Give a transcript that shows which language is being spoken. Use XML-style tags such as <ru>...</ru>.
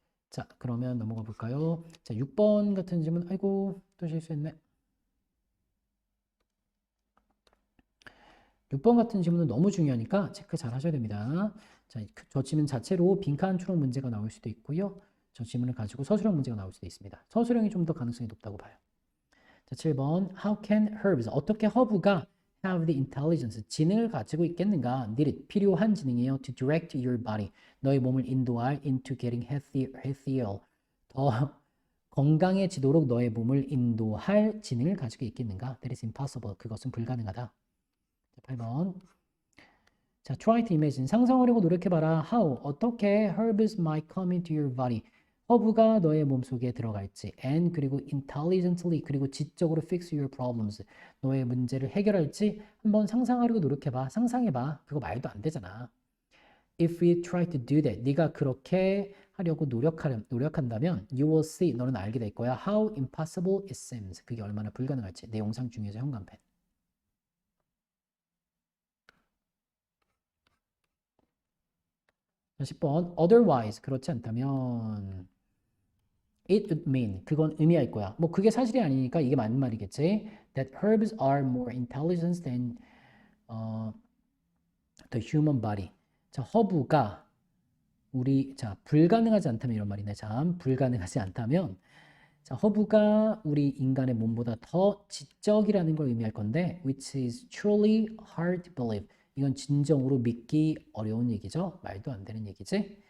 <ko>자, 그러면 넘어가 볼까요? 자, 6번 같은 질문. 아이고, 또 실수했네. 6번 같은 질문은 너무 중요하니까 체크 잘 하셔야 됩니다. 자, 저 질문 자체로 빈칸 추론 문제가 나올 수도 있고요. 저 질문을 가지고 서술형 문제가 나올 수도 있습니다. 서술형이 좀 더 가능성이 높다고 봐요. 자, 7번.</ko> <en>How can herbs,</en> <ko>어떻게 허브가</ko> <en>have the intelligence,</en> <ko>지능을 가지고 있겠는가? Need, 필요한 지능이에요.</ko> <en>To direct your body,</en> <ko>너의 몸을 인도할</ko> <en>into getting healthier,</en> <ko>더 건강해지도록 너의 몸을 인도할 지능을 가지고 있겠는가?</ko> <en>That is impossible,</en> <ko>그것은 불가능하다. 자, 8번. 자,</ko> <en>try to imagine,</en> <ko>상상하려고 노력해봐라. How, 어떻게</ko> <en>herbs might come into your body,</en> <ko>허브가 너의 몸속에 들어갈지, and 그리고 intelligently, 그리고 지적으로</ko> <en>fix your problems,</en> <ko>너의 문제를 해결할지 한번 상상하려고 노력해봐. 상상해봐. 그거 말도 안 되잖아.</ko> <en>If we try to do that,</en> <ko>네가 그렇게 하려고 노력한다면</ko> <en>you will see,</en> <ko>너는 알게 될 거야.</ko> <en>How impossible it seems,</en> <ko>그게 얼마나 불가능할지. 내 영상 중에서 현관펜. 10번.</ko> <en>Otherwise,</en> <ko>그렇지 않다면</ko> <en>it would mean,</en> <ko>그건 의미할 거야. 뭐 그게 사실이 아니니까 이게 맞는 말이겠지.</ko> <en>That herbs are more intelligent than the human body.</en> <ko>자, 허브가 자, 불가능하지 않다면 이런 말이네. 참, 불가능하지 않다면 자, 허브가 우리 인간의 몸보다 더 지적이라는 걸 의미할 건데</ko> <en>which is truly hard to believe.</en> <ko>이건 진정으로 믿기 어려운 얘기죠. 말도 안 되는 얘기지.</ko>